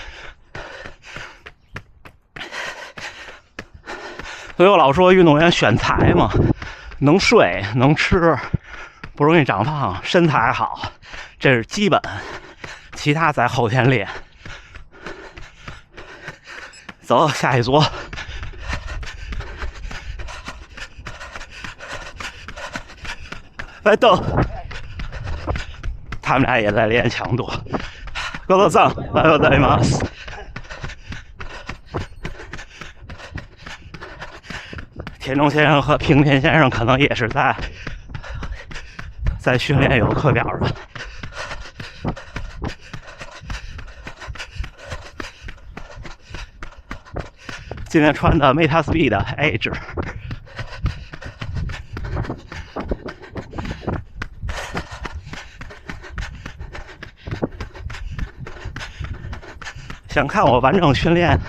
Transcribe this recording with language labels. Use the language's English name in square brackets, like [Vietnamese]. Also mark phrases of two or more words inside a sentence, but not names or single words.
[Chinese] 所以我老说运动员选材嘛，能睡能吃，不容易长胖，身材好，这是基本，其他在后天练。走，下一组。来蹬，他们俩也在练强度。 [Japanese] ご苦労さん、おはようございます。 [Chinese] 田中先生和平田先生可能也是在训练有课表的。今天穿的 Metaspeed 的 Edge。想看我完整训练